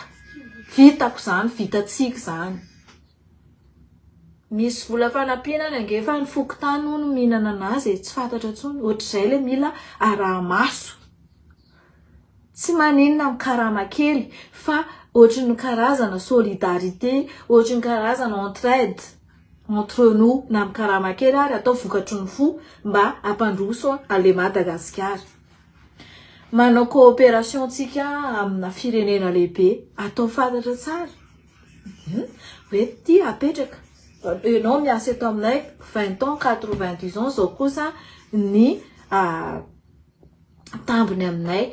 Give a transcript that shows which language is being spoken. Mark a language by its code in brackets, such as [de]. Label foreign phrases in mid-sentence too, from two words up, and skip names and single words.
[mg] Vitako zany, vitatsika zany. Misy vola fanampiana ange fa ny fokotany no mihinana anazy tsy fantatra intsony. Ohatr'izay le mila araha-maso. Tsy maninona mikarama kely fa ohatry ny karazana solidarité, ohatry ny karazana [fr] entraide entre nous [mg] na mikarama kely ary atao vokatry ny fo mba hampandroso ale Madagasikara. Manao coopération tsika amina firenena lehibe atao fantatra tsara. Hoe ty apetraka. Ianao miasa eto aminay 20 ans, 90 ans zao kosa ny tambony aminay.